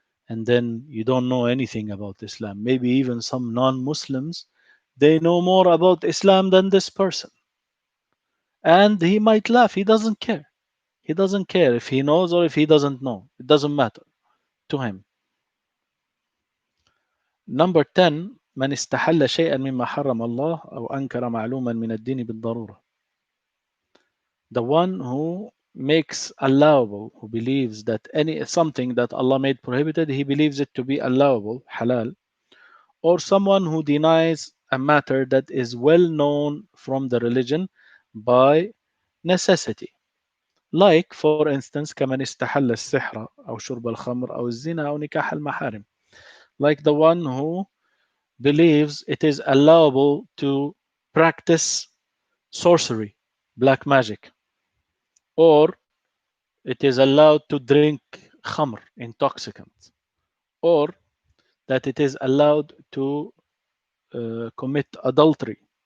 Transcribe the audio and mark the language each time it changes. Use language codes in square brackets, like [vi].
[en] and then you don't know anything about Islam. Maybe even some non-Muslims, they know more about Islam than this person, and he might laugh. He doesn't care. He doesn't care if he knows or if he doesn't know. It doesn't matter to him. Number 10: [ar] من استحل شيئا مما حرم الله أو أنكر معلوما من الدين بالضرورة. [en] The one who makes allowable, who believes that any something that Allah made prohibited, he believes it to be allowable, halal, or someone who denies a matter that is well known from the religion by necessity. Like, for instance, [ar] كمن استحل السحر أو شرب الخمر أو الزنا أو نكاح المحارم. [en] Like the one who believes it is allowable to practice sorcery, black magic, or it is allowed to drink khamr, intoxicant, or that it is allowed to commit adultery,